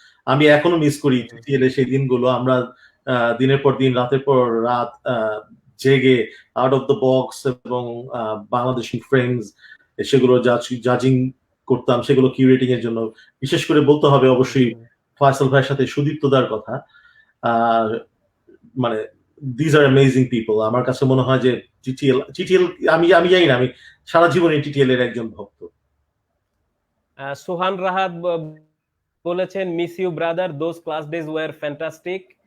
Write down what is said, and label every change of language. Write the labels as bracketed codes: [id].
[bn] আমি এখনো মিস করি টিটিএল এর সেই দিনগুলো। আমরা দিনের পর দিন, রাতের পর রাত জেগে আউট অফ দ্য বক্স এবং বাংলাদেশি ফ্রেমস সেগুলো জাজিং করতাম, সেগুলো কিউরেটিং এর জন্য। বিশেষ করে বলতে হবে অবশ্যই ফয়সাল ভাইয়ের সাথে সুদীপ্তদার কথা। মানে [en] these are amazing people. [bn] আমার কাছে মনে হয় যে টিটিএল আমি জানি না, আমি সারা জীবন টিটিএল এর একজন ভক্ত। সোহান রাহাত বলেছেন, [en] Miss you brother, those class days were fantastic.